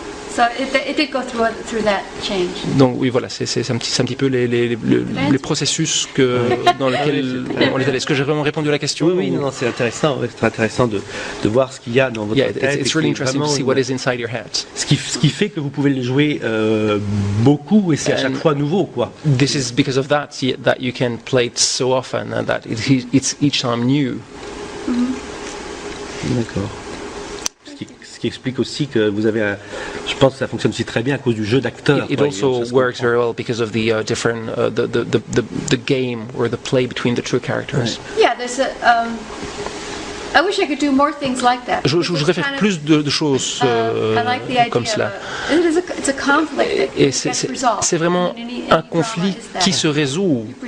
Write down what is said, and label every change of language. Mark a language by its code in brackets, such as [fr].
[en] So it did go through that change. [fr] Donc oui, voilà, c'est un petit peu les processus dans lesquels on est allé. Est-ce que j'ai vraiment répondu à la question? Oui, non, c'est intéressant de voir ce qu'il y a dans votre tête. [en] It's really interesting to see what is inside your head. [fr] Ce qui fait que vous pouvez le jouer beaucoup et c'est à chaque fois nouveau, quoi. [en] This is because of that you can play it so often and that it's each time new. [fr] D'accord. Ce qui explique aussi que vous avez, je pense que ça fonctionne aussi très bien à cause du jeu d'acteur. [en] It also works very well because of the different the game or the play between the two characters. Yeah, there's I wish I could do more things like that. [fr] Je voudrais faire plus de choses comme cela. [en] It's a conflict. [fr] Et c'est vraiment un conflit qui se résout.